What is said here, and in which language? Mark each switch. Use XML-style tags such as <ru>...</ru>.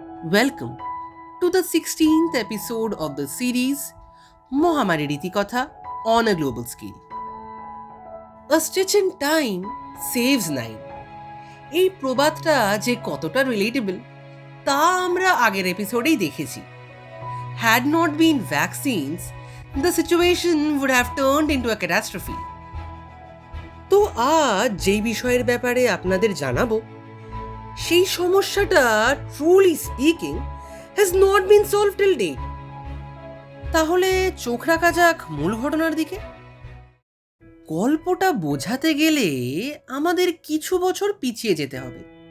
<en>Welcome to the 16th episode of the series মহামারী রীতিকথা on a global scale. A stitch in time saves nine.</en> <bn>এই প্রবাদটা যে কতটা relatable তা আমরা আগের এপিসোডেই দেখেছি।</bn> <en>Had not been vaccines, the situation would have turned into a catastrophe.</en> <bn>তো আজ যেই বিষয়ের ব্যাপারে আপনাদের জানাবো সেই সমস্যাটা</bn> <en>Truly speaking has not been solved till date.</en> <bn>তাহলে চোখ রাখা যাক মূল ঘটনার দিকে। গল্পটা বোঝাতে গেলে আমাদের কিছু বছর পিছিয়ে যেতে হবে।</bn>